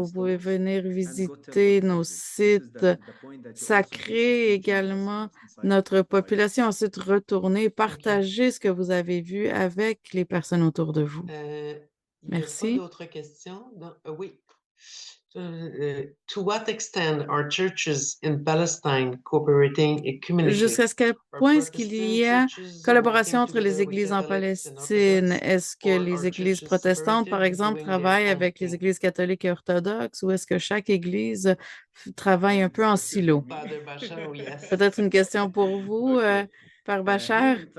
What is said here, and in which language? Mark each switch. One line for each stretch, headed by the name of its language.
French: Vous pouvez venir visiter nos sites sacrés également, notre population, ensuite retourner, partager ce que vous avez vu avec les personnes autour de vous. Merci. Il n'y a pas d'autres questions? Oui.
English: To what extent are churches in Palestine cooperating and communicating?
French: Jusqu'à quel point est-ce qu'il y a collaboration entre les églises en Palestine? Est-ce que les églises protestantes, par exemple, travaillent avec les églises catholiques et orthodoxes ou est-ce que chaque église travaille un peu en silo? Peut-être une question pour vous, par Bachar.